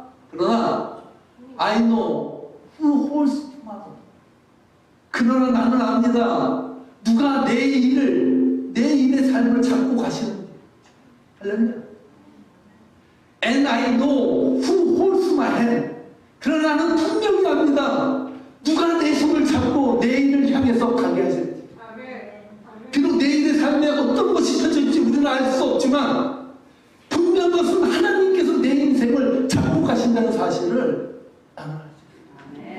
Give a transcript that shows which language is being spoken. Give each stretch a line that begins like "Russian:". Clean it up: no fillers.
Korean: 그러나
English: I know who holds tomorrow.
Korean: 그러나 나는 압니다. 누가 내 일의 삶을 잡고 가시는지. 할렐루야.
English: And I know who holds my hand.
Korean: 그러나 나는 분명히 압니다. 누가 내 손을 잡고 내 일을 향해서 가게 하실지. 비록 내일의 삶에 어떤 것이 펼쳐질지 우리는 알 수 없지만, 분명한 것은 하나님께서 내 인생을 잡고 가신다는 사실을 나는 알수 있습니다.